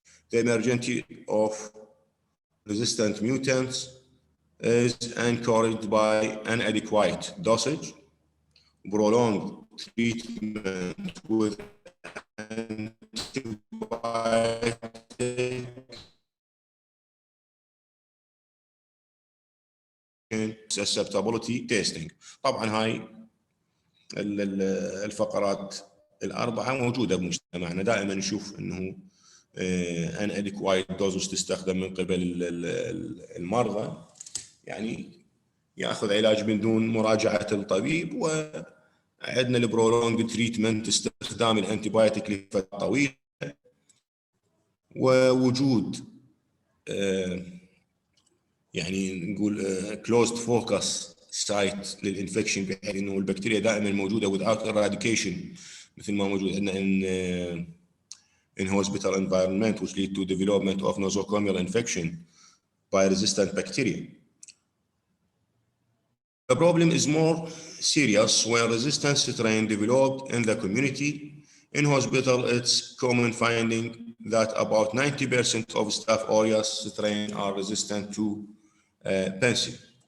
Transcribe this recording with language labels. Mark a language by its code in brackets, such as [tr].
[en] The emergence of resistant mutants is encouraged by inadequate dosage, prolonged treatment with antibiotic susceptibility testing. [ar] طبعا هاي الفقرات الأربعة موجودة بمجتمعنا، دائما نشوف أنه [en] inadequate dosage [ar] تستخدم من قبل المرضى، يعني ياخذ علاج من دون مراجعة الطبيب، وعندنا البرولونج تريتمنت استخدام الانتيبيوتيك لفترة طويلة، ووجود يعني نقول [en] closed focus site [ar] للانفكشن، بحيث انه البكتيريا دائما موجوده [en] without eradication، [ar] مثل ما موجود عندنا [en] in hospital environment, which lead to development of nosocomial infection by resistant bacteria. The problem is more serious when resistant strain developed in the community. In hospital, it's common finding that about 90% of Staph aureus strain are resistant to penicillin.